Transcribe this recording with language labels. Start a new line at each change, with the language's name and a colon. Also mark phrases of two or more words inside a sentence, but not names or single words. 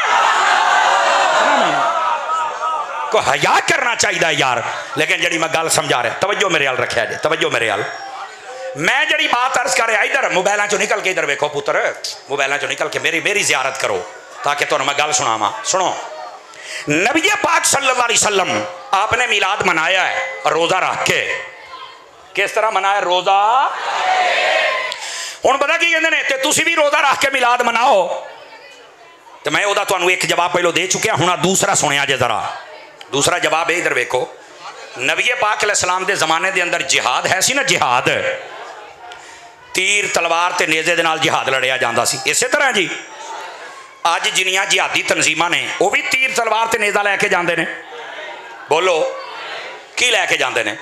Urdu: کو حیا کرنا چاہیے یار.
Punjabi: لیکن جی میں گل سمجھا رہیا، توجہ میرے ول رکھا جے، توجہ میرے ول. میں جی بات عرض کر رہیا، ادھر موبائلاں چوں نکل کے ادھر ویکھو پتر، موبائلاں چوں نکل کے میری زیارت کرو تاکہ تہانوں میں گل سناواں.
Urdu: سنو، نبی پاک
Arabic: صلى الله عليه وسلم
Urdu: آپ نے میلاد منایا ہے روزہ رکھ کے. کس طرح منایا؟ روزہ.
Punjabi: ہن پتہ کی کہندے نیں، تو تسی وی روزہ رکھ کے میلاد مناؤ. تو میں اوہدا تہانوں اک جواب پہلوں دے چکیا، ہن دوسرا سنیا جے ذرا. دوسرا جواب اے، ادھر ویکھو، نبی پاک علیہ السلام دے زمانے دے اندر جہاد ہے سی ناں، جہاد تیر تلوار تے نیزے دے نال جہاد لڑیا جاندا سی. اس طرح جی اج جنیاں جہادی تنظیماں نیں اوہ وی تیر تلوار تے نیزہ لے کے جاندے نیں. بولو کی لے کے جاندے نیں?